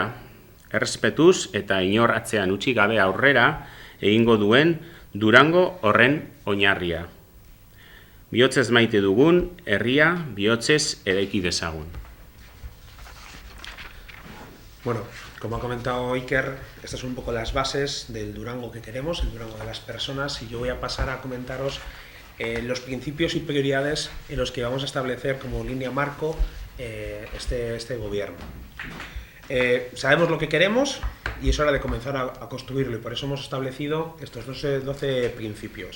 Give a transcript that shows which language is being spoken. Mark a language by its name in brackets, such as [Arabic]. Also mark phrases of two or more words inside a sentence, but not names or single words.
[Basque] Errespetuz eta inor atzean utzi gabe aurrera egingo duen Durango horren oinarria. Bihotzez maite dugun, herria bihotzez eraiki dezagun. [Spanish] Bueno, como ha comentado Iker, estas son un poco las bases del Durango que queremos, el Durango de las personas, y yo voy a pasar a comentaros los principios y prioridades en los que vamos a establecer como línea marco este gobierno. Sabemos lo que queremos y es hora de comenzar a construirlo, y por eso hemos establecido estos 12 principios.